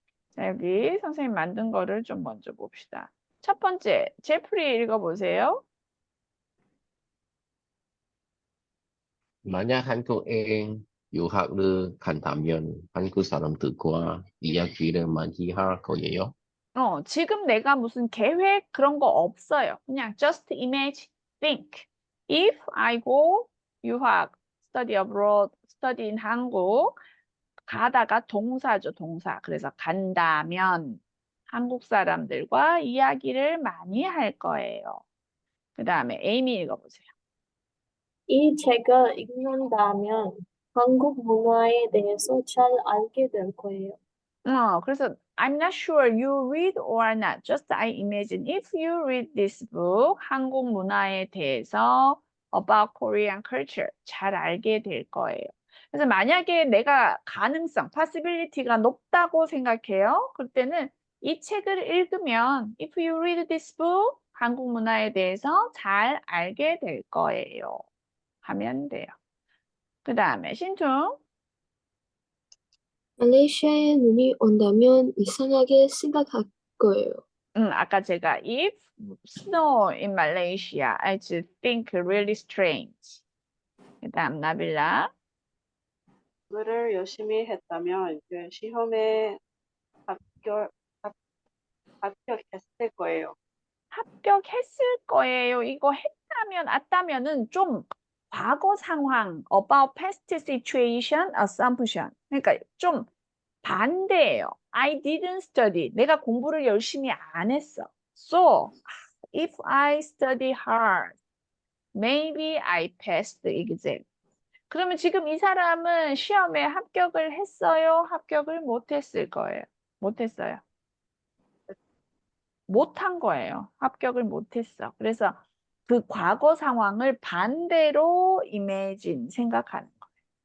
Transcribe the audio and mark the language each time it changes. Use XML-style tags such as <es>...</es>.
<ko>자, 여기 선생님 만든 거를 좀 먼저 봅시다. 첫 번째, 제프리 읽어보세요. 만약 한국에 유학을 간다면 한국 사람들과 이야기를 많이 할 거예요. 지금 내가 무슨 계획 그런 거 없어요.</ko> <en>그냥 just imagine, think. If I go 유학, study abroad, study in</en> <ko>한국 가다가 동사죠, 동사. 그래서 간다면 한국 사람들과 이야기를 많이 할 거예요. 그 다음에 에이미 읽어보세요. 이 책을 읽는다면 한국 문화에 대해서 잘 알게 될 거예요.</ko> <en>그래서 I'm not sure you read or not. Just I imagine if you read this book,</en> <ko>한국 문화에 대해서</ko> <en>about Korean culture</en> <ko>잘 알게 될 거예요. 그래서 만약에 내가 가능성, possibility가 높다고 생각해요. 그럴 때는 이 책을 읽으면</ko> <en>if you read this book,</en> <ko>한국 문화에 대해서 잘 알게 될 거예요. 하면 돼요. 그 다음에 신tung. 말레이시아에 눈이 온다면 이상하게 생각할 거예요. 아까 제가</ko> <en>if snow in Malaysia, I just think really strange.</en> <ko>그다음 나빌라. 공부를 열심히 했다면 그 시험에 합격, 합, 합격했을 거예요. 합격했을 거예요. 이거 했다면, 왔다면은 좀 과거 상황,</ko> <en>about past situation, assumption.</en> <ko>그러니까 좀 반대예요.</ko> <en>I didn't study.</en> <ko>내가 공부를 열심히 안 했어.</ko> <en>So, if I study hard, maybe I passed the exam.</en> <ko>그러면 지금 이 사람은 시험에 합격을 했어요? 합격을 못했을 거예요? 못했어요. 못한 거예요. 합격을 못했어. 그래서 그 과거 상황을 반대로 imagine, 생각하는 거예요.</ko>